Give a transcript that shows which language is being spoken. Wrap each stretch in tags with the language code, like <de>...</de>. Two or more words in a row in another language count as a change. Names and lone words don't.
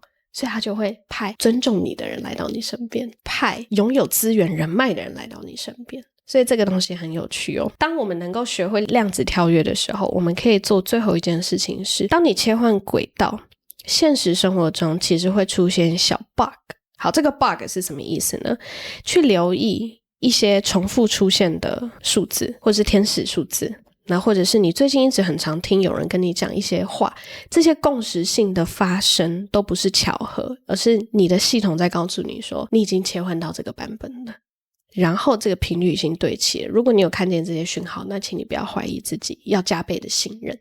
<zh>所以他就會派尊重你的人來到你身邊，派擁有資源人脈的人來到你身邊。所以這個東西很有趣哦。當我们能夠學會量子跳躍的時候，我們可以做最後一件事情是，當你切換軌道，現實生活中其實會出現小 bug。好，這個 bug 是什麼意思呢？去留意一些重複出現的數字，或是天使數字，那或者是你最近一直很常聽有人跟你講一些話，這些共識性的發生都不是巧合，而是你的系統在告訴你說，你已經切換到這個版本了，然後這個頻率已經對齊了。如果你有看見這些訊號，那請你不要懷疑自己，要加倍的信任。</zh>